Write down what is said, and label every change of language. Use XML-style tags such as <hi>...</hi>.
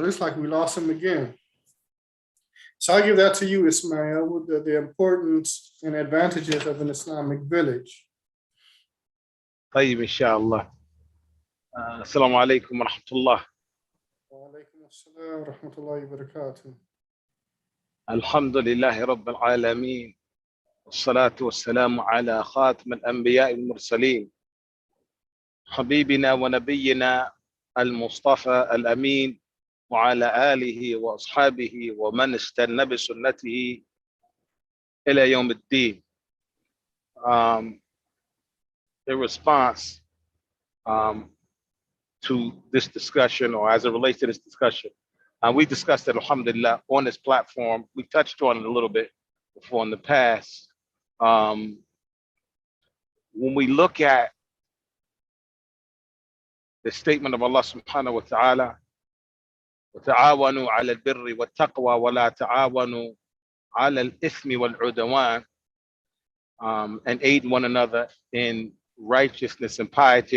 <en>And it looks like we lost him again. So I give that to you, Ismail, with the importance and advantages of an Islamic village.</en> <ar>طيب إن شاء الله. السلام عليكم ورحمة الله. وعليكم السلام ورحمة الله وبركاته. الحمد لله رب العالمين والصلاة والسلام على خاتم الأنبياء والمرسلين حبيبنا ونبينا المصطفى الأمين وعلى آله وأصحابه ومن استنى بسنته إلى يوم الدين.</ar> <en>The response to this discussion, or as it relates to this discussion, we discussed it, alhamdulillah, on this platform. We touched on it a little bit before in the past. When we look at the statement of Allah subhanahu wa ta'ala,</en> <ar>وَتَعَاوَنُوا عَلَى الْبِرِّ وَالتَّقْوَى وَلَا تَعَاوَنُوا عَلَى الْإِثْمِ وَالْعُدْوَانِ,</ar> <en>and aid one another in righteousness and piety.</en>